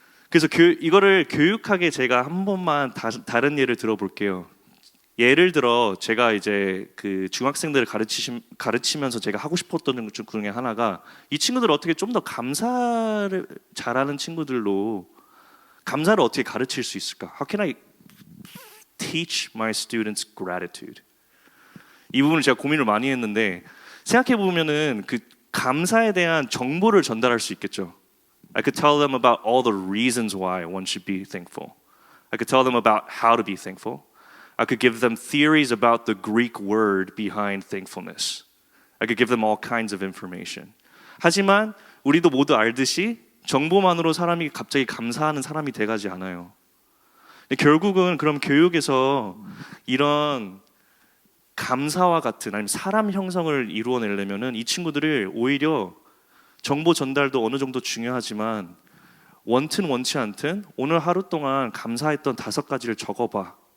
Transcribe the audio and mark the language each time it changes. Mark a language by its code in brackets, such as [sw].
[ko] 그래서 이거를 교육하게 제가 한 번만 다른 예를 들어볼게요. 예를 들어 제가 이제 그 중학생들을 가르치면서 제가 하고 싶었던 것 중에 하나가, 이 친구들 어떻게 좀 더 감사를 잘하는 친구들로 감사를 어떻게 가르칠 수 있을까? [en] How can I teach my students gratitude? [ko] 이 부분을 제가 고민을 많이 했는데 생각해 보면은 그 감사에 대한 정보를 전달할 수 있겠죠. [en] I could tell them about all the reasons why one should be thankful. I could tell them about how to be thankful. I could give them theories about the Greek word behind thankfulness. I could give them all kinds of information. [ko] 하지만 우리도 모두 알듯이 정보만으로 사람이 갑자기 감사하는 사람이 돼가지 않아요. 결국은 그럼 교육에서 이런 감사와 같은, 아니면 사람 형성을 이루어내려면은 이 친구들을 오히려 정보 전달도 어느 정도 중요하지만 원튼 원치 않든 오늘 하루 동안 감사했던 5가지를 적어봐.